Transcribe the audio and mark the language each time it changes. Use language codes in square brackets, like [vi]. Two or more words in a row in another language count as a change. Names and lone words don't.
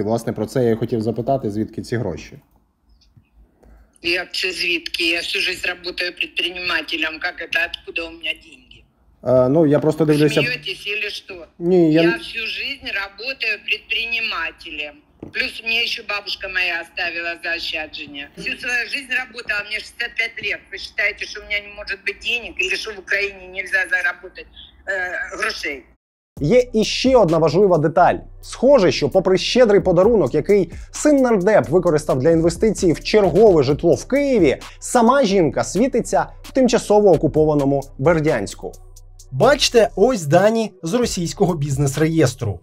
[uk] Власне, про це я і хотів запитати, звідки ці гроші. Як це звідки? Я всю життя працюю підприємцем. Як це? Откуда у мене гроші? Я просто дивлюся... Смієтесь или що? Ні, я всю життя працюю підприємцем. [ru] Плюс мне еще бабушка моя оставила заощаджение. Всю свою жизнь работала, мне 65 лет. Вы считаете, что у меня не может быть денег? Или что в Украине нельзя заработать грошей? [uk] Є іще одна важлива деталь. Схоже, що попри щедрий подарунок, який син нардеп використав для інвестицій в чергове житло в Києві, сама жінка світиться в тимчасово окупованому Бердянську. Бачите, ось дані з російського бізнес-реєстру.